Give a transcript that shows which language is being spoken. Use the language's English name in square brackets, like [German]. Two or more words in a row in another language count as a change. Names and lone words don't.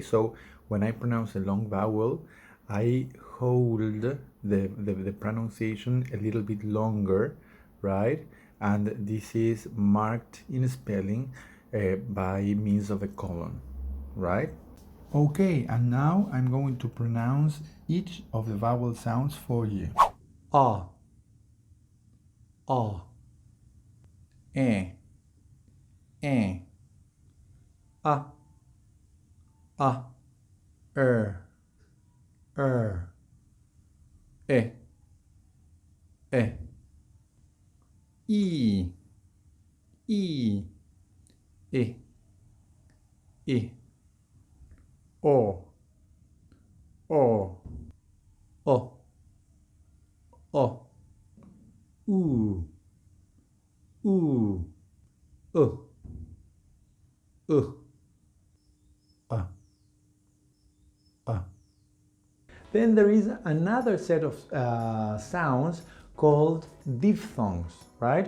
[English] So when I pronounce a long vowel, I hold the pronunciation a little bit longer, right? And this is marked in spelling by means of a colon, right? Okay, and now I'm going to pronounce each of the vowel sounds for you. A, A, E, E, A, E, E, I, I, I, O, O, O, U, Then there is another set of sounds called diphthongs, right?